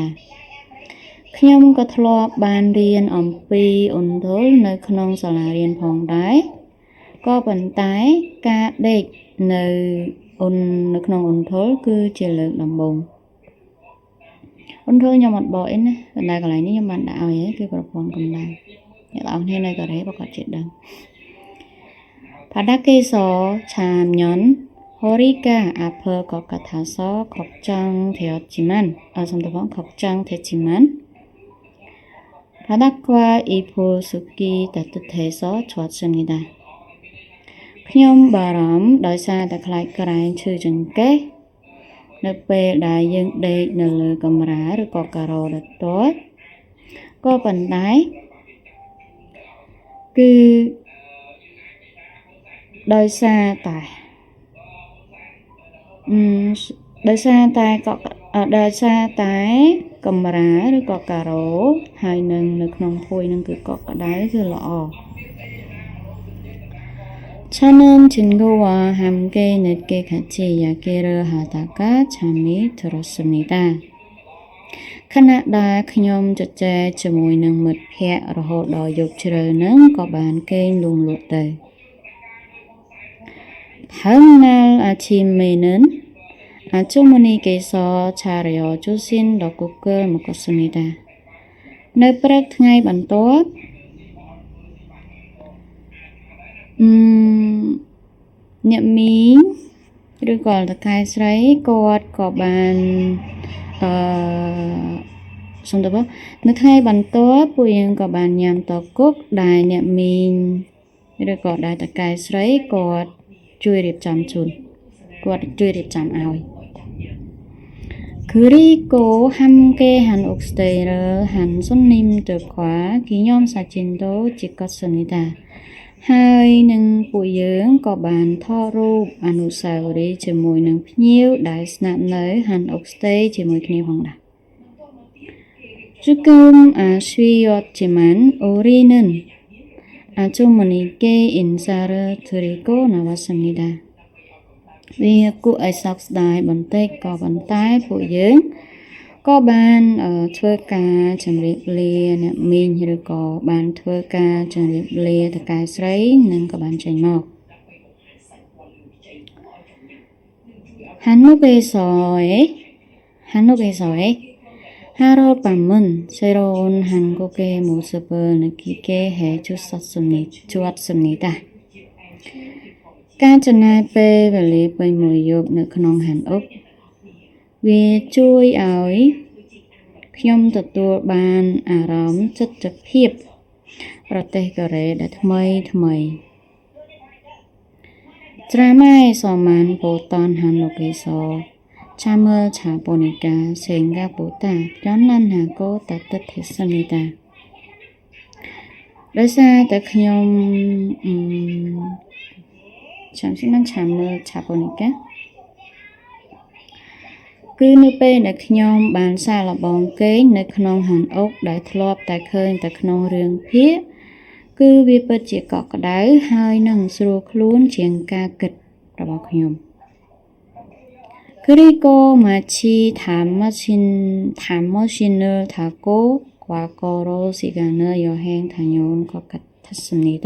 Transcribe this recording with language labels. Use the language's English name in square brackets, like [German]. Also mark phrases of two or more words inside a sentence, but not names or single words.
[Khmer] ខ្ញុំក៏ធ្លាប់បានរៀនអំពីអូនដូលនៅក្នុងសាលារៀន ផងដែរក៏ប៉ុន្តែការដេកនៅក្នុងអូនដូលគឺជា លើកដំបូងអូនដូលខ្ញុំអត់បកអីណាប៉ុន្តែកន្លែងនេះខ្ញុំបានដាក់ឲ្យគឺប្រព័ន្ធកម្ដៅអ្នកនរគ្នានៅកូរ៉េប្រកាសជាតិដឹង [Korean] 바닥에서 자면 허리가 아플 것 같아서 걱정됐지만 바닥과 이불 숲이 따뜻해서 좋았습니다. [Khmer] ខ្ញុំបារម្ភដោយសារតែខ្លាចក្រែងឈឺចង្កេះនៅពេលដែលយើងដេកនៅលើកម្រាលឬក៏ការ៉ូដទាល់ក៏ប៉ុន្តែ គឺដោយសារតែកម្រាលឬក៏ការ៉ូហើយនៅក្នុងភួយនឹងគឺកក់ក្ដៅគឺល្អ [Korean] 저는 친구와 함께 늦게 같이 이야기를 하다가 잠이 들었습니다. [Khmer] ខណៈដែលខ្ញុំជជែកជាមួយនឹងមិត្តភ័ក្តិរហូតដល់យប់ជ្រៅនឹងក៏បានគេងលង់លក់ទៅ [Korean] 다음날 아침에는 아주머니께서 차려주신 떡국을 먹었습니다. [Khmer] នៅព្រឹកថ្ងៃបន្ទាប់អ្នកមីងឬក៏តកែស្រីគាត់ក៏បានសុំតើ នៅថ្ងៃបន្ទាប់ពួកយើងក៏បានញ៉ាំតគុកដែលអ្នកមីងឬក៏ដែលតកែស្រីគាត់ជួយរៀបចំជូនគាត់ជួយរៀបចំឲ្យ [Korean] 그리고 함께 한 옥스테이를 한 손님들과 기념 사진도 찍었습니다. [Khmer] ហើយនឹងពួកយើងក៏បានថតរូបអនុស្សាវរីយ៍ជាមួយនឹងភ្ញៀវដែលស្នាក់នៅ Han Oxstay ជាមួយគ្នាផងដែរ [Korean] 지금 아쉬웠지만 우리는 아주머니께 인사를 드리고 나왔습니다. [Khmer] វាគួរឲ្យសោកស្ដាយបន្តិចក៏ប៉ុន្តែពួកយើងក៏បានធ្វើការជម្រាបលាអ្នកមីងឬក៏បានធ្វើការជម្រាបលាតកែស្រីនិងក៏បានចេញមក [Korean] 한국에서의 하룻밤은 새로운 한국의 모습을 느끼게 해주었습니다. [Khmer] ការចំណាយពេលវេលាពេញមួយយប់នៅក្នុងហានអុកវាជួយឲ្យខ្ញុំទទួលបានអារម្មណ៍ចិត្តភាពប្រទេសកូរ៉េដែលថ្មីថ្មី [Korean] 드라마에서만 보던 한국에서 잠을 자보니까 생각보다 편안하고 따뜻했습니다. [Khmer] ដោយសារតែខ្ញុំ [Korean] 잠시만 잠을 자보니까 [Khmer] គឺនៅពេលដែលខ្ញុំបានសាក ល្បងគេងនៅក្នុងហាងអុកដែលធ្លាប់តែឃើញតែក្នុងរឿងភាគគឺវាពិតជាកក់ក្ដៅហើយនឹងស្រួលខ្លួនជាងការគិតរបស់ខ្ញុំ [Korean] 그리고 마치 타임머신을 타고 과거로 시간을 여행 다녀온 것 같았습니다.